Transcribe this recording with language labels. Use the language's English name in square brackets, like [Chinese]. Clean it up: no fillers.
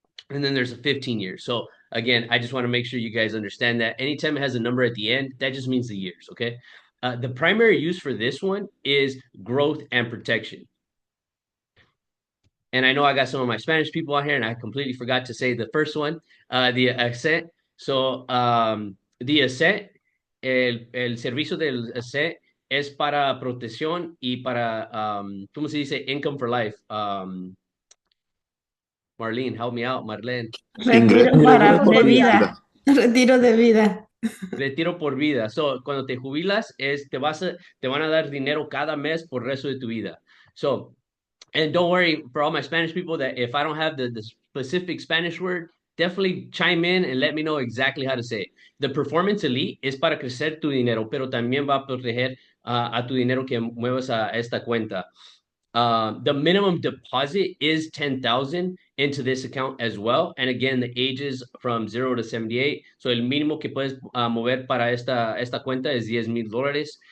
[English] And then there's a 15 years. So again, I just want to make sure you guys understand that anytime it has a number at the end, that just means the years. Okay. The primary use for this one is growth and protection. And I know I got some of my Spanish people out here, and I completely forgot to say the first one, the Ascent. [Spanish] So, the Ascent, el servicio del Ascent es para protección y para, ¿cómo se dice? [English] Income for life. Marlene, help me out, Marlene. [Spanish] Retiro para de Por vida. vida. Retiro de vida. Retiro por vida. So, cuando te jubilas, te van a dar dinero cada mes por el resto de tu vida. [English] So, and don't worry for all my Spanish people that if I don't have the specific Spanish word, definitely chime in and let me know exactly how to say it. [Spanish] The Performance Elite es para crecer tu dinero, pero también va a proteger a tu dinero que muevas a esta cuenta. [English] The minimum deposit is 10,000 into this account as well. And again, the ages from 0 to 78. [Spanish] So el mínimo que puedes mover para esta cuenta es $10,000.